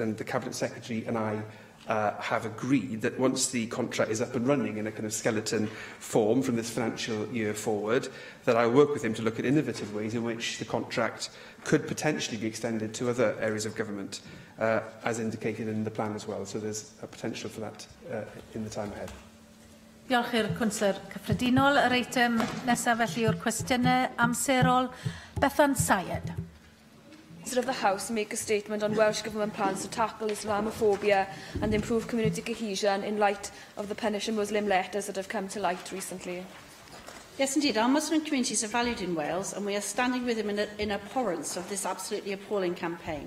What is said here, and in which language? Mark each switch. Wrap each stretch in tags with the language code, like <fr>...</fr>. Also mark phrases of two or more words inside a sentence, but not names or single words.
<en>And the Cabinet Secretary and I have agreed that once the contract is up and running in a kind of skeleton form from this financial year forward, that I will work with him to look at innovative ways in which the contract could potentially be extended to other areas of government, as indicated in the plan as well. So there's a potential for that in the time ahead.</en> <cy>Diolch i'r Cwnswyr Cyffredinol. Yr eitem nesaf felly yw'r cwestiynau amserol. Bethan Syed.</cy> <en>Of the House make a statement on Welsh Government plans to tackle Islamophobia and improve community cohesion in light of the punishing Muslim letters that have come to light recently. Yes, indeed. Our Muslim communities are valued in Wales, and we are standing with them in abhorrence of this absolutely appalling campaign.</en>